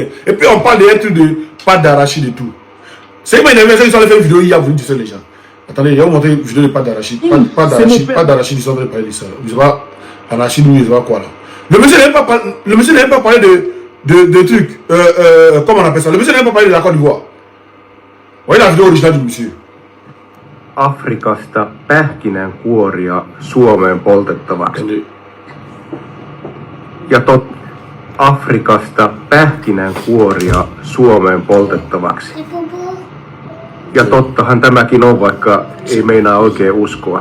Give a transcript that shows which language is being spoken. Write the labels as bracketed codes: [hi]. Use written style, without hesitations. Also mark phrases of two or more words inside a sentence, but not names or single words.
[fr] Et puis on parle d'un truc de pâte d'arachide et tout. C'est moi, ils ont fait une vidéo hier, vous distraire les gens. Attendez, il va vous montrer une vidéo de pâte d'arachide. Pâte d'arachide, ils sont en train de parler de ça. Je sais pas, arachide ou je sais pas quoi là. Le monsieur n'a même pas parlé de trucs. Comment on appelle ça? Le monsieur n'a même pas parlé de la Côte d'Ivoire. Vous voyez la vidéo originale du monsieur. [fi] Afrikasta pähkinänkuoria Suomeen poltettavaksi. ja Afrikasta pähkinänkuoria Suomeen poltettavaksi. Ja tottahan tämäkin on, vaikka ei meinaa oikein uskoa.